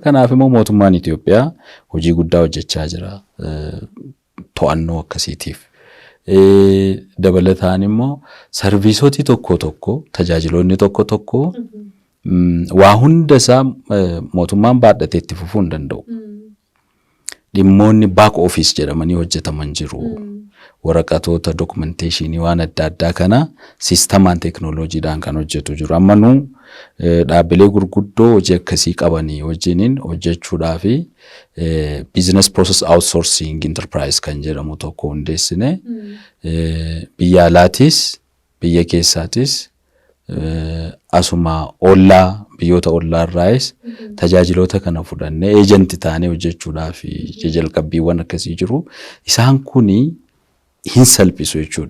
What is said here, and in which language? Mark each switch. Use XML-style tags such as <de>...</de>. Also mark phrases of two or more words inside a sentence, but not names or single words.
<om>Kanaaf immoo mootummaan Itoophiyaa hojii guddaa hojjechaa jira. To'annoo akkasiitiif. Dabalataan immoo sarviisootii tokko tajaajiloonni tokko waa hunda isaa mootummaan baadhatee itti fufuu hin danda'u. Dhimmoonni</om> <en>back office</en> <om>jedhamanii hojjetaman jiru. Waraqatoota documentation waan adda addaa kana sistemaan teknooloojiidhaan kan hojjetu jiru. Amma nu dhaabbilee gurguddoo hojii akkasii qabanii wajjiniin hojjechuudhaa fi</om> <en>business process outsourcing enterprise</en> <om>kan jedhamu tokko hundeessine biyya alaatis biyya keessaatis asuma ollaa biyyoota ollaarraayis tajaajiloota kana fudhannee eejanti taanee hojjechuudhaa fi jalqabbiiwwan akkasii jiru. Isaan kuni hin salphisu jechuudha.</om>